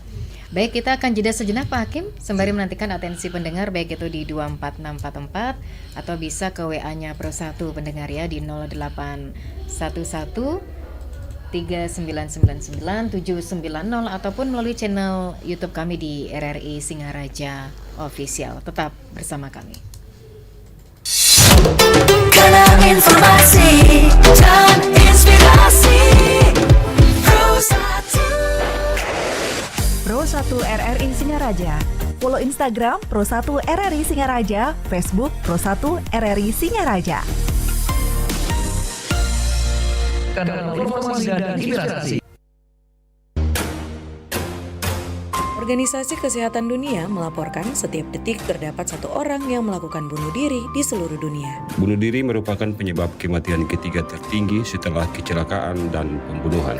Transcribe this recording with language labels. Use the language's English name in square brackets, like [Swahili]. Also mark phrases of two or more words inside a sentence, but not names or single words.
[Indonesian] Baik, kita akan jeda sejenak Pak Hakim sembari menantikan atensi pendengar, baik itu di 24644 atau bisa ke WA-nya Pro 1 pendengar ya di 0811 3999 790 ataupun melalui channel YouTube kami di RRI Singaraja Official. Tetap bersama kami. Karena informasi dan inspirasi Pro 1 RRI Singaraja. Follow Instagram Pro 1 RRI Singaraja, Facebook Pro 1 RRI Singaraja. Kanal informasi dan inspirasi. Organisasi Kesehatan Dunia melaporkan setiap detik terdapat satu orang yang melakukan bunuh diri di seluruh dunia. Bunuh diri merupakan penyebab kematian ketiga tertinggi setelah kecelakaan dan pembunuhan.